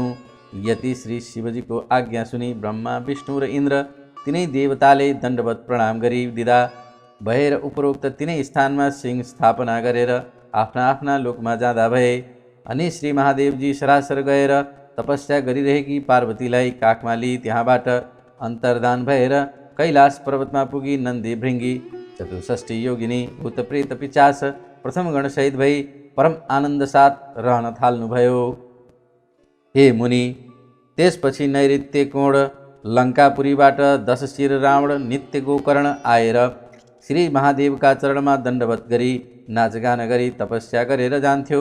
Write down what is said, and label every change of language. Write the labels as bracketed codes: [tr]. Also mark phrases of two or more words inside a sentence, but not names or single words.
[ne] यति श्री शिवजीको आज्ञा सुनि ब्रह्मा विष्णु र इन्द्र तिनै देवताले दण्डवत प्रणाम गरी विदा भएर उपरोक्त तिनै स्थानमा सिंह स्थापना गरेर आफ्ना आफ्ना लोकमा जाँदा भए। अनि श्री महादेवजी सरासर गएर तपस्या गरिरहेकी पार्वतीलाई काखमा लिई त्यहाँबाट अन्तर्धान भएर कैलाश पर्वतमा पुगी नन्दी भृङ्गी 64 योगिनी भूतप्रेत पिचास प्रथम गणसहित भई परम आनन्द साथ रहन थाल्नुभयो। हे मुनि, त्यसपछि नैऋत्य कोण लङ्कापुरीबाट 10 शिर रावण नित्य गोकर्ण आएर श्री महादेवका चरणमा दण्डवत गरी नाचगान गरी तपस्या गरेर जान्थ्यो।